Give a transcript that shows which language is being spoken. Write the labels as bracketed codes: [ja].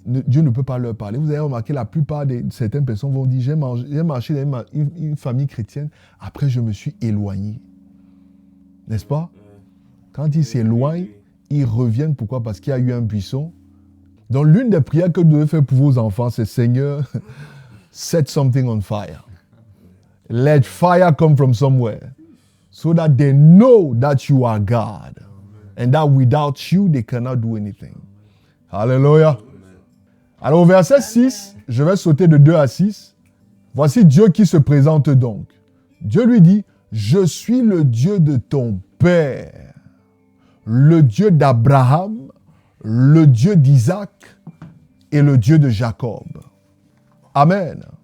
[fr] Dieu ne peut pas leur parler. Vous avez remarqué, la plupart de certaines personnes vont dire, j'ai marché dans une famille chrétienne, après je me suis éloigné. N'est-ce pas? Quand ils s'éloignent, ils reviennent. Pourquoi? Parce qu'il y a eu un buisson. Donc, l'une des prières que vous devez faire pour vos enfants, c'est Seigneur, [en] set something on fire. Let fire come from somewhere. So that they know that you are God. And that without you, they cannot do anything. [fr] Alléluia. Alors, au verset 6, je vais sauter de 2 à 6. Voici Dieu qui se présente donc. Dieu lui dit, je suis le Dieu de ton père, le Dieu d'Abraham, le Dieu d'Isaac et le Dieu de Jacob. Amen.